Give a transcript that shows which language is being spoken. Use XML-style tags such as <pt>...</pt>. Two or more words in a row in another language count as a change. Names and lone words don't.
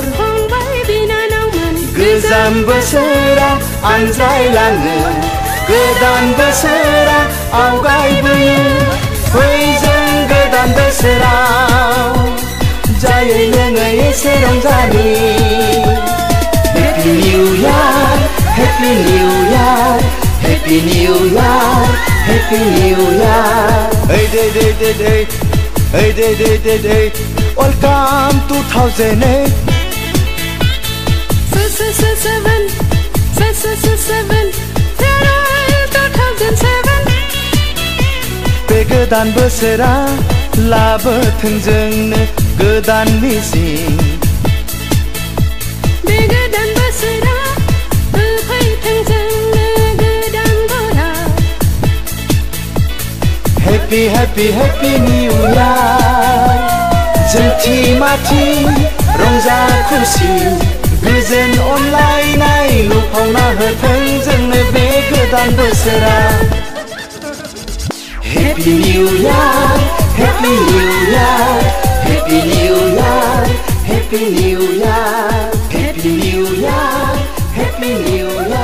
<brx>फंबाय बिनानावमोन गोजाम बोसोरा आनज्रायलाङो गोदान बोसोरा आवगायबोयो फै जों गोदान बोसोराव जायै लोङै एसे रंजानि</brx> <en>Happy New Year Happy New Year Happy New Year Happy New Year</en> <brx>Welcome 2008 बे गोदान बोसोरा लाबोथों जोंनो गोदान मिजिं बे गोदान बोसोरा होफैथों जोंनो गोदान बराव</brx> <en>Happy Happy Happy New Year</en> <brx>जोंथि माथि रंजा खुसि गोजोन अनलायनाय लुफावना होथों जोंनो बे गोदान बोसोरा</brx> <en>Happy New Year Happy New Year Happy New Year Happy New Year Happy New Year Happy New Year</en>